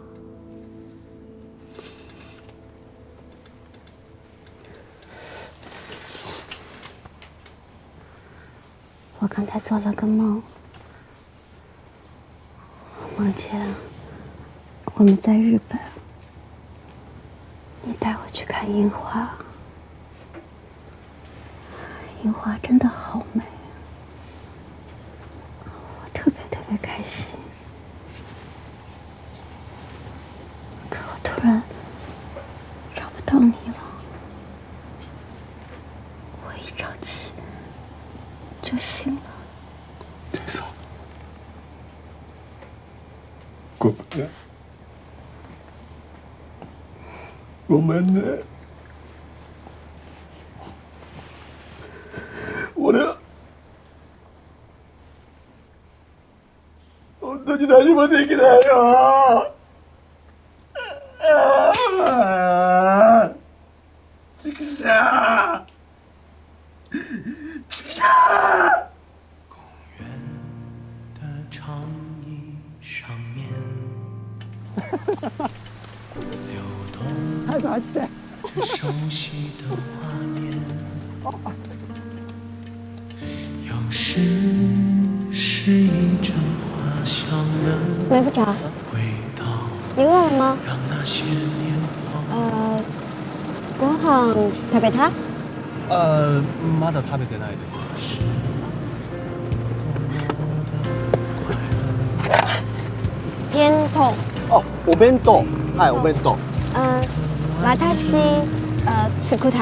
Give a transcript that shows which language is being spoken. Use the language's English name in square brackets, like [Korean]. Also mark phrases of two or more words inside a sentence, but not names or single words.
[Chinese] 我刚才做了个梦，梦见我们在日本，你带我去看樱花，樱花真的好美，我特别开心。可我突然找不到你了，我一着急就醒了。 [Japanese] ごめんね。俺本当に何もできないよ。畜生！畜生！ [Chinese] 公园的长椅上面，流动着熟悉的画面，有时是一阵花香的买不着。味道，你饿了吗？让那些年华。 [Japanese] ご飯食べた？まだ食べてないです。弁当。あ、お弁当。はい、お弁当。私作った。